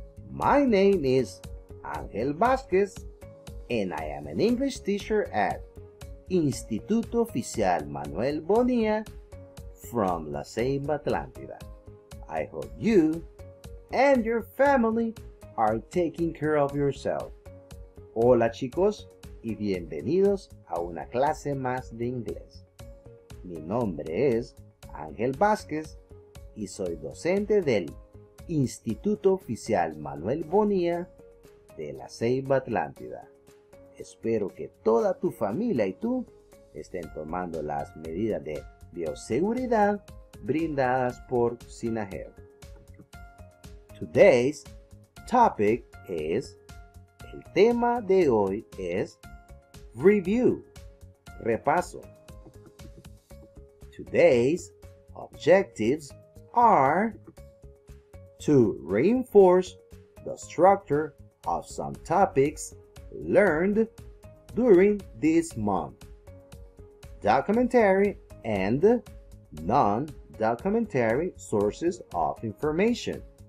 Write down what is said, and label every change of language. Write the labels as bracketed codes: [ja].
[en] My name is Ángel Vázquez, and I am an English teacher at Instituto Oficial Manuel Bonilla from La Ceiba, Atlántida. I hope you and your family are taking care of yourself. [es] Hola chicos y bienvenidos a una clase más de inglés. Mi nombre es Ángel Vázquez y soy docente del Instituto Oficial Manuel Bonilla de La Ceiba, Atlántida. Espero que toda tu familia y tú estén tomando las medidas de bioseguridad brindadas por SINAGEL. [en] Today's topic is, [es] el tema de hoy es [en] review, [es] repaso. [en] Today's objectives are to reinforce the structure of some topics learned during this month. Documentary and non-documentary sources of information.